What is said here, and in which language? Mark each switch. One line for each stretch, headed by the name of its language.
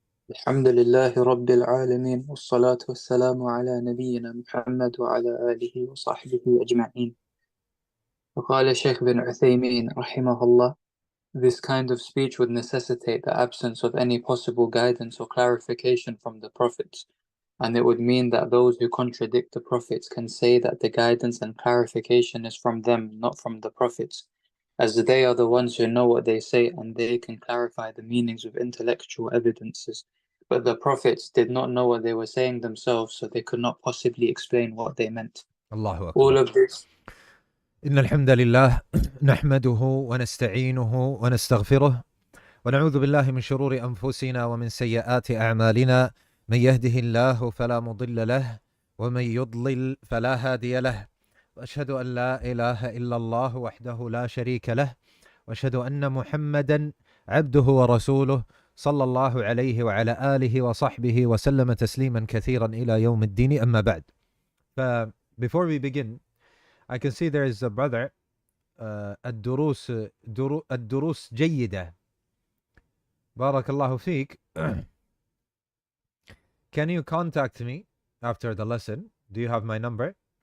Arabic: الحمد لله رب العالمين والصلاة والسلام على نبينا محمد وعلى آله وصحبه أجمعين. وقال الشيخ بن عثيمين رحمه الله:
English: This kind of speech would necessitate the absence of any possible guidance or clarification from the prophets, and it would mean that those who contradict the prophets can say that the guidance and clarification is from them, not from the prophets, as they are the ones who know what they say and they can clarify the meanings with intellectual evidences. But the prophets did not know what they were saying themselves, so they could not possibly explain what they meant.
Arabic: الله
English: All
Arabic: أكبر.
English: of this
Arabic: إن الحمد لله نحمده ونستعينه ونستغفره ونعوذ بالله من شرور أنفسنا ومن سيئات أعمالنا، من يهده الله فلا مضل له ومن يضلل فلا هادي له، وأشهد أن لا إله إلا الله وحده لا شريك له، وأشهد أن محمدا عبده ورسوله صلى الله عليه وعلى آله وصحبه وسلم تسليما كثيرا إلى يوم الدين. أما بعد.
English: Before we begin, I can see there is a brother,
Arabic: الدروس جيدة. بارك الله فيك.
English: Can you contact me after the lesson? Do you have my number?